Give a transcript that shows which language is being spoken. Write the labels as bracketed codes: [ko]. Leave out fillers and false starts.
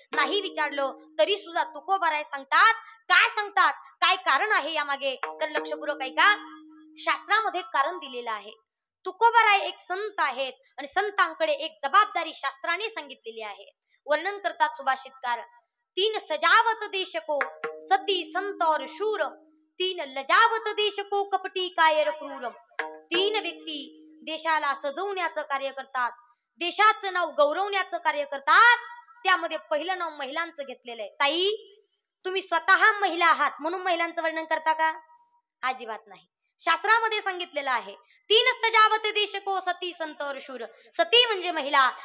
[mr] नाही विचारलं तरी सुद्धा तुकोबाराय सांगतात. काय सांगतात, काय कारण आहे यामागे? तर लक्षपूर्वक ऐका. शास्त्रामध्ये कारण दिलेलं आहे. तुकोबाराय एक संत आहेत आणि संतांकडे एक जबाबदारी शास्त्राने सांगितलेली आहे. वर्णन करतात सुभाषितकार. [hi] 3 सजावत देश को सती संत और शूर, 3 लजावत देश को कपटी कायर क्रूर. [mr] 3 व्यक्ती देशाला सजवण्याचं कार्य करतात, देशाचं नाव गौरवण्याचं कार्य करतात. त्यामध्ये पहिलं नाव महिलांचं घेतलेलं आहे. ताई तुम्ही स्वतः महिला आहात म्हणून महिलांचं वर्णन करता का? अजिबात नाही. शास्त्रामध्ये सांगितलेलं आहे [hi] 3 सजावत देश को सती संत और शूर. [mr] सती म्हणजे महिला.